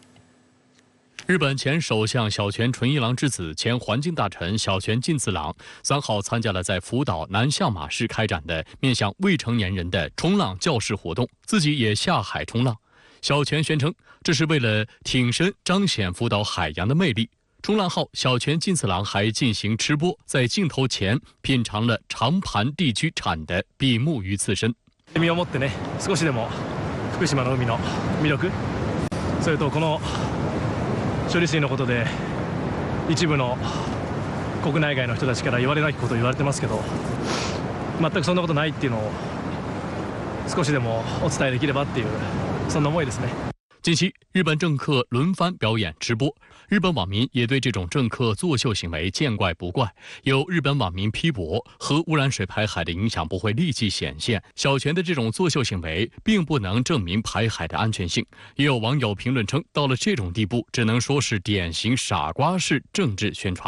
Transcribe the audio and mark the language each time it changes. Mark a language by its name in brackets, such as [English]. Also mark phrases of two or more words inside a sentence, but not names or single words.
[Chinese] 日本前首相小泉纯一郎之子、前环境大臣小泉进次郎3号参加了在福岛南相马市开展的面向未成年人的冲浪教室活动，自己也下海冲浪。小泉宣称， 这是为了挺身彰显福岛海洋的魅力。冲浪号小泉进次郎还进行吃播，在镜头前品尝了长盘地区产的比目鱼刺身。 [Japanese] 身を持ってね、少しでも福島の海の魅力、それとこの処理水のことで一部の国内外の人たちから言われなきことを言われてますけど、全くそんなことないっていうのを少しでもお伝えできればっていうそんな思いですね。 [Chinese] 近期，日本政客轮番表演直播，日本网民也对这种政客作秀行为见怪不怪。有日本网民批驳，核污染水排海的影响不会立即显现，小泉的这种作秀行为并不能证明排海的安全性。也有网友评论称，到了这种地步，只能说是典型傻瓜式政治宣传。